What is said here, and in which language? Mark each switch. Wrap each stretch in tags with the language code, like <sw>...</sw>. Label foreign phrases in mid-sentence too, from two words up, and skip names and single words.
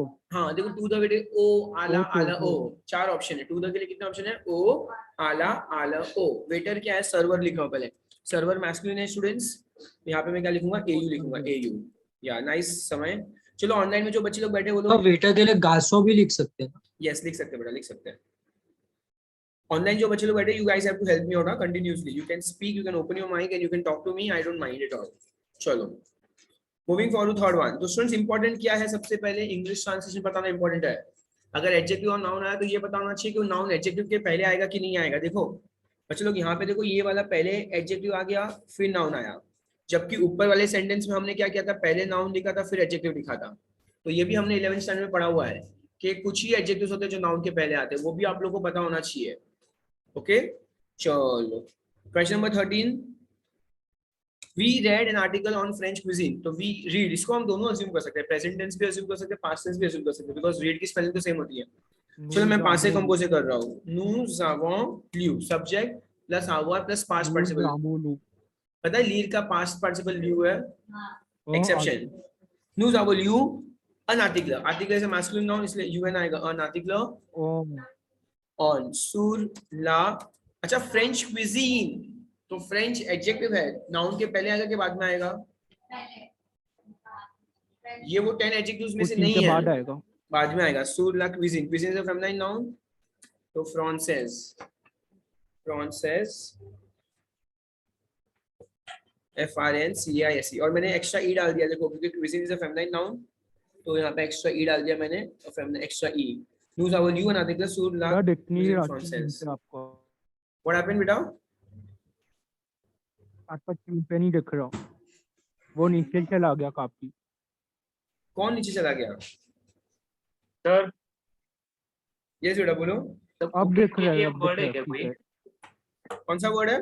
<hi>हाँ देखो</hi> <en>to the waiter,</en> <fr>au à la à la au,</fr> <hi>चार ऑप्शन है,</hi> <en>to the</en> <hi>के लिए कितने ऑप्शन है,</hi> <fr>au à la à la au.</fr> <hi>वेटर क्या है, सर्वर लिखा हो पहले, सर्वर मैस्कुलिन है स्टूडेंट्स, यहाँ पे मैं क्या लिखूंगा, एयू लिखूंगा, एयू। या नाइस समय। चलो ऑनलाइन में जो बच्चे लोग बैठे वो तो लोग, वेटर के लिए गासो भी लिख सकते हैं। यस लिख सकते हैं बेटा, लिख सकते हैं। ऑनलाइन जो बच्चे लोग बैठे,</hi> <en>you guys have to help me out continuously, you can speak, you can open your mic and you can talk to me, I don't mind it all.</en> <hi>चलो</hi> <en>moving forward, third one.</en> <hi>तो स्टूडेंट्स इंपॉर्टेंट क्या है, सबसे पहले</hi> <en>English translation</en> <hi>बताना इंपॉर्टेंट है। अगर एडजेक्टिव और नाउन आया तो ये पता होना चाहिए कि नाउन एडजेक्टिव के पहले आएगा कि नहीं आएगा। देखो बच्चे लोग यहाँ पे देखो, ये वाला पहले एडजेक्टिव आ गया फिर नाउन आया, जबकि ऊपर वाले सेंटेंस में हमने क्या किया था, पहले नाउन लिखा था फिर एडजेक्टिव लिखा था। तो ये भी हमने 11th स्टैंडर्ड में पढ़ा हुआ है कि कुछ ही एडजेक्टिव्स होते हैं जो नाउन के पहले आते हैं, वो भी आप लोग को पता होना चाहिए। ओके चलो</hi> <en>question number</en> <hi>13,</hi> <en>We read an article on French cuisine। तो we read,</en> <hi>इसको हम दोनों अज्यूम कर सकते हैं,</hi> <en>present tense</en> <hi>भी अज्यूम कर सकते हैं,</hi> <en>past tense</en> <hi>भी अज्यूम कर सकते हैं, बिकॉज़ read की स्पेलिंग तो सेम होती है। चलो मैं</hi> <fr>passé composé</fr> <hi>कर रहा हूँ,</hi> <fr>nous avons lu,</fr> <en>subject plus avoir plus past participle.</en> <hi>पता है लीर का</hi> <en>past participle</en> <hi>lu है, एक्सेप्शन।</hi> <fr>nous avons lu</fr> <en>an article,</en> <hi>article से</hi> <en>masculine noun</en> <hi>इसलिए un आएगा,</hi> <en>an article on</en> <fr>sur la।</fr> <hi>अच्छा</hi> <en>French cuisine,</en> <hi>तो</hi> <en>French adjective</en> <hi>है, नाउन के पहले आएगा कि बाद में आएगा, ये वो 10 एडजेक्टिव्स में से नहीं है, बाद आएगा, बाद में आएगा।</hi> <fr>sur la cuisine,</fr> <en>cuisine is a feminine noun,</en> <fr>तो française, française FRNCISE,</fr> <hi>और मैंने</hi> <en>extra e</en> <hi>डाल दिया देखो, क्योंकि</hi> <en>cuisine is a feminine noun,</en> <hi>तो यहाँ पे</hi> <en>extra e</en> <hi>डाल दिया मैंने, और</hi> <en>feminine extra e.</en> <fr>nous avons lu</fr> <en>an article</en> <fr>sur la cuisine française।</fr> <hi>आपको</hi> <en>what happened बेटा,</en> <hi>आपका पे नहीं दिख रहा, वो नीचे चला गया काफी। कौन नीचे चला गया सर? ये बेटा बोलो, अब देख रहे हैं, वर्ड है क्या कोई? कौन सा वर्ड है,</hi>